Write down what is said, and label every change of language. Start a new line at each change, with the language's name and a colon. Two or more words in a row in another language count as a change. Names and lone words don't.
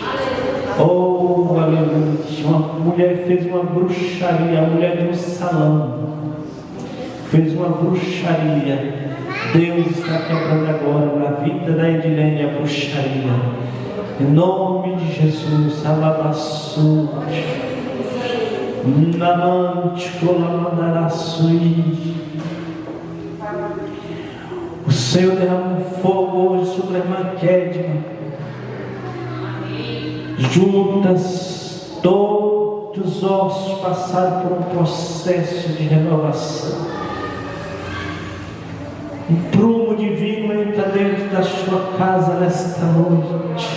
Portuguese: Oh, aleluia. Uma mulher fez uma bruxaria, a mulher de um salão fez uma bruxaria. Deus está quebrando agora na vida da Edilene a bruxaria. Em nome de Jesus, alabaçu, namante, colamandaraçui. O Senhor derrama um fogo hoje sobre a irmã Kedma. Juntas, todos os ossos passaram por um processo de renovação. Um prumo divino entra dentro da sua casa nesta noite.